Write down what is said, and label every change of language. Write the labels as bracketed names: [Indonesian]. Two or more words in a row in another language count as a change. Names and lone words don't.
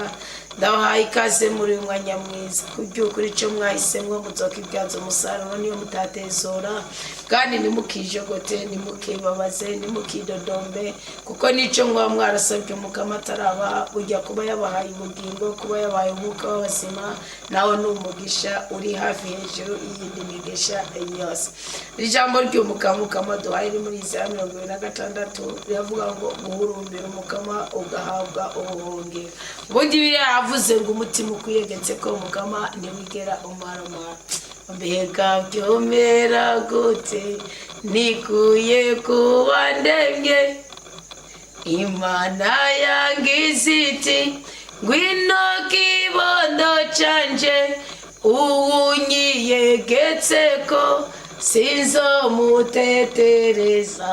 [Rundi] Ndabahaye ikaze muri uyu mwanya mwiza, kubyukuri icyo mwahisemwo muzoka ibyazo umusaruro niyo mutatezora, kandi nimukijogote, nimukibabaze, nimukidodombe, kuko nicyo mwaba mwarasabye Mukama atarabaha. Burya kuba yabahaye ubugingo, kuba yabahaye umwuka w'abazima, nawe ni umugisha uri hafi hejuru y'iyindi migisha yose. Ijambo ry'Umukama duhaye iri muri Isaya 26 riravuga ngo guhurumbira Umukama ugahabwa ubuhungiro. Ubundi biriya yavuze ngo umutima ukwiyegetse ko Umukama ntiwigera umaramara. Mbega byomera gute nikuye kuba ndemye, Imana yangize iti ngwino kibondo canje, uwunyiyegetseko sinzomutetereza.